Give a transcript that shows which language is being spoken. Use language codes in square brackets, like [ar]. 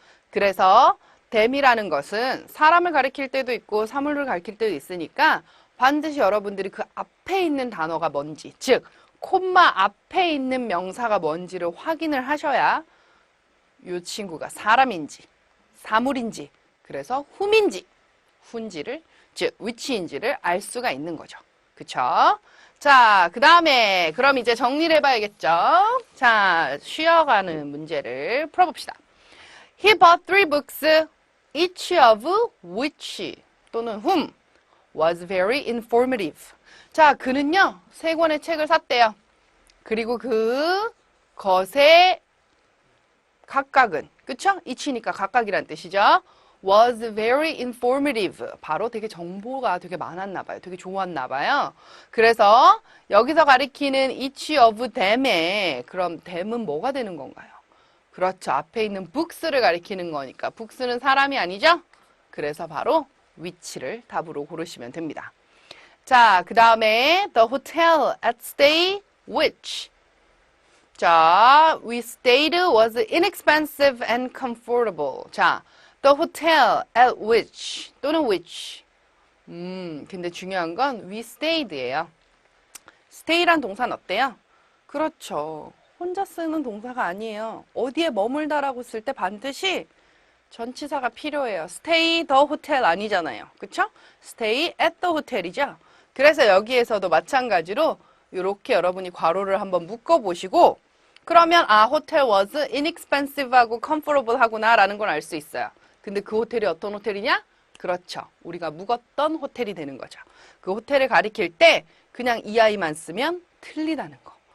[ko] 그래서 them이라는 것은 사람을 가리킬 때도 있고 사물을 가리킬 때도 있으니까 반드시 여러분들이 그 앞에 있는 단어가 뭔지, 즉 콤마 앞에 있는 명사가 뭔지를 확인을 하셔야 이 친구가 사람인지 사물인지 그래서 whom인지 whon지를 즉 which인지를 알 수가 있는 거죠. 그쵸? 자, 그 다음에 그럼 이제 정리를 해봐야겠죠? 자, 쉬어가는 문제를 풀어봅시다. [en] He bought 3 books, each of which [ko] 또는 [en] whom was very informative. [ko] 자, 그는요 3권의 책을 샀대요. 그리고 그 것의 각각은 그쵸? each니까 각각이란 뜻이죠. [en] was very informative. [ko] 바로 되게 정보가 되게 많았나 봐요. 되게 좋았나 봐요. 그래서 여기서 가리키는 each of them에 그럼 them은 뭐가 되는 건가요? 그렇죠. 앞에 있는 books를 가리키는 거니까 books는 사람이 아니죠? 그래서 바로 which를 답으로 고르시면 됩니다. [en] 자, 그 다음에 the hotel at stay which. 자, we stayed was inexpensive and comfortable. 자, the hotel at which [ko] 또는 [en] which. [ko] 근데 중요한 건 [en] we stayed [ko] 예요. stay란 동사는 어때요? 그렇죠. 혼자 쓰는 동사가 아니에요. 어디에 머물다라고 쓸 때 반드시 전치사가 필요해요. [en] stay the hotel [ko] 아니잖아요. 그쵸? [en] stay at the hotel이죠. [ko] 그래서 여기에서도 마찬가지로 이렇게 여러분이 괄호를 한번 묶어보시고 그러면 아, hotel was inexpensive하고 comfortable 하구나 라는 걸 알 수 있어요. 근데 그 호텔이 어떤 호텔이냐? 그렇죠. 우리가 묵었던 호텔이 되는 거죠. 그 호텔을 가리킬 때 그냥 이 아이만 쓰면 틀리다는 거.